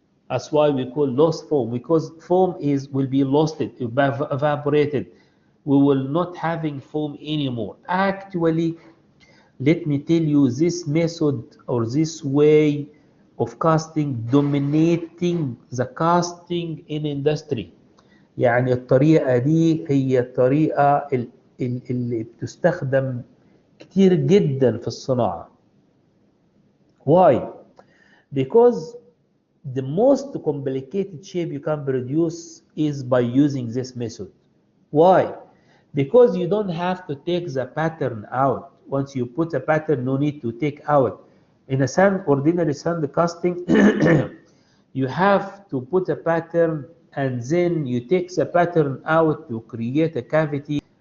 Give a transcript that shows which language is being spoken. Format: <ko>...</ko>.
<en>That's why we call lost foam, because foam will be lost, evaporated. We will not having foam anymore. Actually, let me tell you, this method or this way of casting dominating the casting in industry.</en> <ar>يعني الطريقة دي هي الطريقة اللي بتستخدم كتير جدا في الصناعة.</ar> <en>Why? Because the most complicated shape you can produce is by using this method. Why? Because you don't have to take the pattern out. Once you put a pattern, no need to take out. In a ordinary sand casting, you have to put a pattern and then you take the pattern out to create a cavity</en>